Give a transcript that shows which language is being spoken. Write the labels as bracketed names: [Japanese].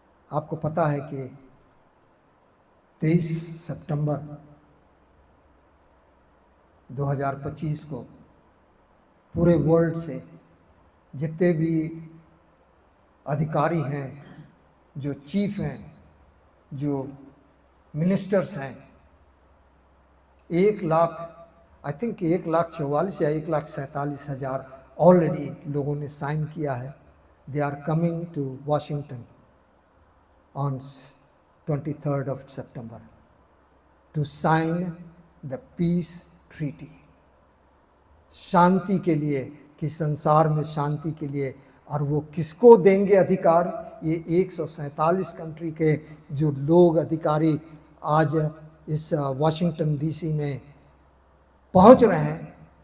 [Hindi] आपको पता है कि 23 सितंबर 2025 को पूरे वर्ल्ड से जितने भी अधिकारी हैं, जो चीफ हैं, जो मिनिस्टर्स हैं, 1,44,000 या 1,47,000 ऑलरेडी लोगों ने साइन किया है। [English] They are coming to Washington on 23rd of September to sign the peace treaty। [Hindi] शांति के लिए, कि संसार में शांति के लिए। और वो किसको देंगे अधिकार? ये 147 कंट्री के जो लोग अधिकारी आज इस वाशिंगटन डीसी में पहुंच रहे हैं।